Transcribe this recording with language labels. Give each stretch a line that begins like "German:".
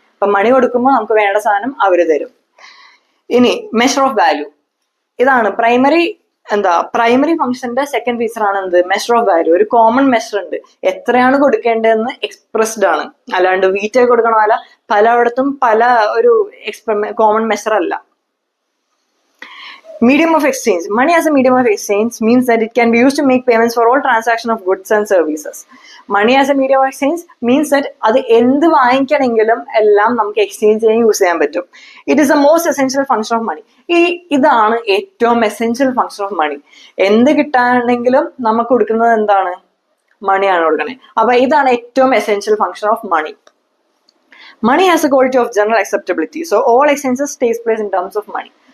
Malayalam: അപ്പൊ മണി കൊടുക്കുമ്പോൾ നമുക്ക് വേണ്ട സാധനം അവര് തരും. ഇനി മെഷർ ഓഫ് വാല്യൂ, ഇതാണ് പ്രൈമറി ഫംഗ്ഷന്റെ സെക്കൻഡ് ഫീച്ചർ ആണ് എന്ത്, മെഷർ ഓഫ് വാല്യൂ. ഒരു കോമൺ മെഷർ ഉണ്ട്, എത്രയാണ് കൊടുക്കേണ്ടതെന്ന് എക്സ്പ്രസ്ഡ് ആണ്, അല്ലാണ്ട് വീറ്റ് കൊടുക്കണോ അല്ല, പലയിടത്തും പല ഒരു കോമൺ മെഷർ അല്ല.
English: Medium of exchange. Money as a medium of exchange means that it can be used to make payments for all transaction of goods and services. Money as a medium of exchange means that
Malayalam: അത് എന്ത് വാങ്ങിക്കണമെങ്കിലും എല്ലാം നമുക്ക് exchange ചെയ്യാൻ use ചെയ്യാൻ പറ്റും.
English: It is the most essential function of money.
Malayalam: ഇതാണ് ഏറ്റവും
English: Essential function of money.
Malayalam: എന്ത് കിട്ടാണെങ്കിലും നമുക്ക് കൊടുക്കുന്നത് എന്താണ്, മണിയാണ് കൊടുക്കണേ. അപ്പൊ ഇതാണ് ഏറ്റവും essential function of money.
English: Money has a quality of general acceptability. So all exchanges takes place in terms of money.